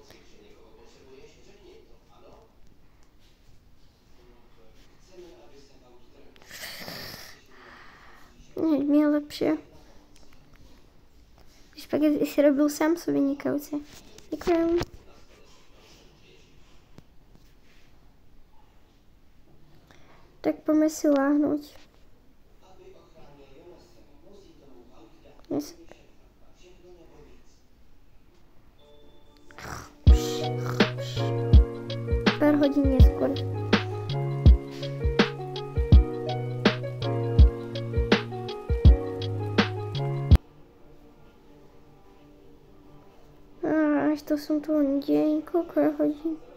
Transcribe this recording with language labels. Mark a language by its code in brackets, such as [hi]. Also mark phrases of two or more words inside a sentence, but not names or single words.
[sk] Mi je lepší. Špagety si robil sám, jsou vynikajúce. [cs] Děkuji. Tak pojďme si láhnout. Yes. [sk] Pár hodin neskôr. Až to som tu len deň, koľko je hodín?